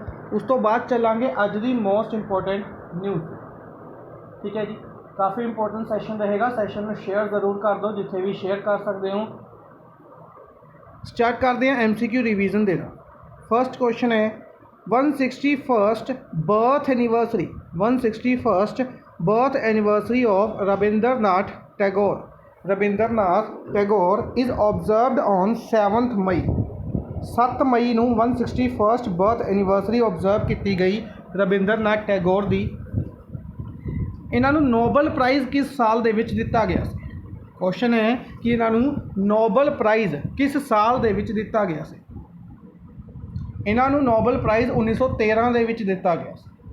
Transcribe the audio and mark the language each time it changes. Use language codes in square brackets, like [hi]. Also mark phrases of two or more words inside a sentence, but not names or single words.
[pa] ਉਸ ਤੋਂ ਬਾਅਦ ਚੱਲਾਂਗੇ ਅੱਜ ਦੀ [en] most important news. [pa] ਠੀਕ ਹੈ ਜੀ, ਕਾਫੀ ਇੰਪੋਰਟੈਂਟ ਸੈਸ਼ਨ ਰਹੇਗਾ। ਸੈਸ਼ਨ ਨੂੰ ਸ਼ੇਅਰ ਜ਼ਰੂਰ ਕਰ ਦਿਓ, ਜਿੱਥੇ ਵੀ ਸ਼ੇਅਰ ਕਰ ਸਕਦੇ ਹੋ। ਸਟਾਰਟ ਕਰਦੇ ਹਾਂ MCQ ਰਿਵੀਜ਼ਨ ਦੇ ਨਾਲ। [en] first question ਹੈ 161st birth anniversary 161st birth anniversary of Rabindranath Tagore is observed on 7th May [pa] 7 ਮਈ ਨੂੰ [en] 161st birth anniversary observe [pa] ਕੀਤੀ ਗਈ ਰਵਿੰਦਰਨਾਥ ਟੈਗੋਰ ਦੀ। ਇਹਨਾਂ ਨੂੰ ਨੋਬਲ ਪ੍ਰਾਈਜ਼ ਕਿਸ ਸਾਲ ਦੇ ਵਿੱਚ ਦਿੱਤਾ ਗਿਆ ਸੀ? ਕੁਐਸਚਨ ਹੈ ਕਿ ਇਹਨਾਂ ਨੂੰ ਨੋਬਲ ਪ੍ਰਾਈਜ਼ ਕਿਸ ਸਾਲ ਦੇ ਵਿੱਚ ਦਿੱਤਾ ਗਿਆ ਸੀ? ਇਹਨਾਂ ਨੂੰ ਨੋਬਲ ਪ੍ਰਾਈਜ਼ 1913 ਦੇ ਵਿੱਚ ਦਿੱਤਾ ਗਿਆ ਸੀ।